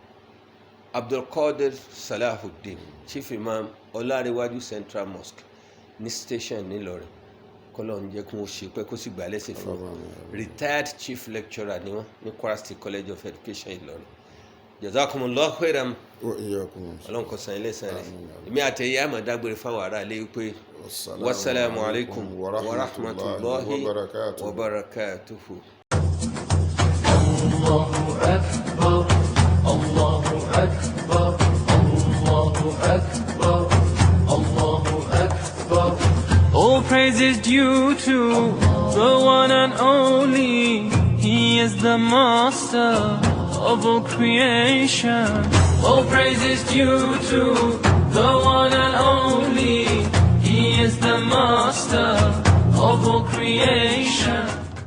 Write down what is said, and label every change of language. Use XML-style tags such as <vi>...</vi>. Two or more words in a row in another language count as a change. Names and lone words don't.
<yo>Abdulkadir Salahuddin Chief Imam Ọlárẹ̀wájú Central Mosque ní station nílọrin kọ́lọ́run jẹ́ kí wọ́n ṣe pẹ́ kó sì gbà lẹ́sìn fún</yo> <en>retired chief lecturer</en> <yo>ni wọ́n ní Kwara State College of Education Ìlọrin</yo> <ar>جزاكم الله خيرا</ar> <yo>ọlọ́run kó san ilé san rẹ̀ èmi àtẹ̀yẹ àmọ̀ dágbére fáwọn ará ilé pé</yo> <ar>والسلام عليكم ورحمة الله وبركاته. الله أكبر، الله أكبر، الله أكبر، الله أكبر.</ar> <en>All praise is due to the one and only. He is the master of all creation. All praise is due to the one and only. He is the master of all creation.</en>